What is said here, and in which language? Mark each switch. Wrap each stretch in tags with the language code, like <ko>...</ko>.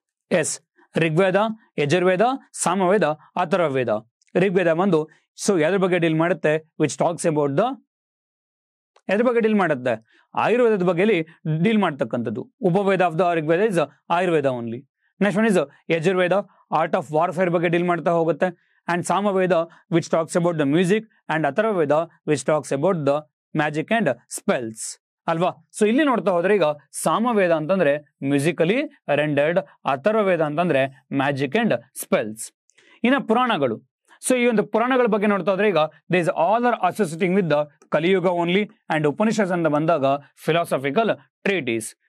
<kn>S, Rigveda, Yajurveda, Samaveda, Atharvaveda. Rigveda ಒಂದು so ಯಾವ್ದ್ರ ಬಗ್ಗೆ ಡೀಲ್ ಮಾಡುತ್ತೆ,</kn> <en>which talks about the,</en> <kn>ಎದ್ರ ಬಗ್ಗೆ ಡೀಲ್ ಮಾಡುತ್ತೆ, ಆಯುರ್ವೇದದ ಬಗ್ಗೆ ಡೀಲ್ ಮಾಡ್ತಕ್ಕಂಥದ್ದು.</kn> <en>Upaveda of the Rigveda is Ayurveda only. Next one is Yajurveda, art of warfare</en> <kn>ಬಗ್ಗೆ ಡೀಲ್ ಮಾಡ್ತಾ ಹೋಗುತ್ತೆ.</kn> <en>and Samaveda which talks about the music and Atharvaveda which talks about the magic and spells.</en> <kn>ಅಲ್ವಾ? ಸೊ ಇಲ್ಲಿ ನೋಡ್ತಾ ಹೋದ್ರೆ ಈಗ ಸಾಮವೇದ ಅಂತಂದ್ರೆ ಮ್ಯೂಸಿಕಲಿ ರೆಂಡರ್ಡ್, ಅಥರ್ವವೇದ ಅಂತಂದ್ರೆ ಮ್ಯಾಜಿಕ್ ಅಂಡ್ ಸ್ಪೆಲ್ಸ್. ಇನ್ನು ಪುರಾಣಗಳು. ಸೊ ಈ ಒಂದು ಪುರಾಣಗಳ ಬಗ್ಗೆ ನೋಡ್ತಾ ಹೋದ್ರೆ ಈಗ</kn> <en>they is all are associating with the Kaliyuga only</en> <kn>ಅಂಡ್ ಉಪನಿಷತ್ ಅಂತ ಬಂದಾಗ ಫಿಲಾಸಫಿಕಲ್ ಟ್ರೀಟೀಸ್.</kn>